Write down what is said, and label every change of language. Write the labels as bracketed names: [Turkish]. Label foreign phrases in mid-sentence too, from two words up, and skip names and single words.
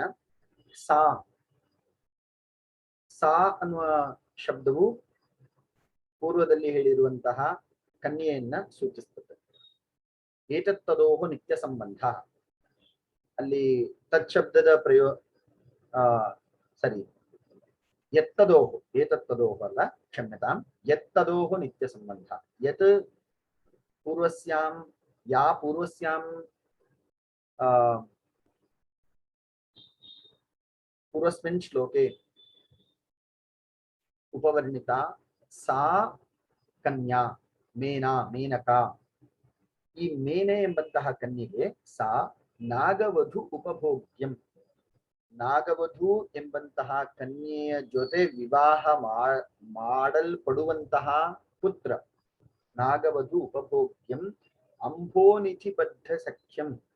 [Kannada] ಸಾ ಅನ್ನುವ ಶಬ್ದವು ಪೂರ್ವದಲ್ಲಿ ಹೇಳಿರುವಂತಹ ಕನ್ಯೆಯನ್ನ ಸೂಚಿಸುತ್ತದೆ. [Sanskrit] ಏತತ್ತದೋಹ ನಿತ್ಯ ಸಂಬಂಧ. [Kannada] ಅಲ್ಲಿ ತತ್ಶಬ್ದದ ಏತತ್ತದೋಹ ಅಲ್ಲ, ಕ್ಷಮ್ಯತಾಂ, [Sanskrit] ಯತ್ತದೋಹ ನಿತ್ಯ ಸಂಬಂಧ. ಯತ್ पूर्वस्मिन् श्लोके उपवर्णिता सा कन्या मेनका. [Kannada] ಈ ಮೇನೆ ಎಂಬಂತಹ ಕನ್ಯೆಗೆ [Sanskrit] ಸಾ ನಾಗವಧು ಉಪಭೋಗ್ಯಂ, [Kannada] ನಾಗವಧು ಎಂಬಂತಹ ಕನ್ಯೆಯ ಜೊತೆ ವಿವಾಹ ಮಾಡಲ್ಪಡುವಂತಹ ಪುತ್ರ. [Sanskrit] ನಾಗವಧು ಉಪಭೋಗ್ಯಂ ಅಂಭೋನಿಧಿಬದ್ಧ ಸಖ್ಯಂ.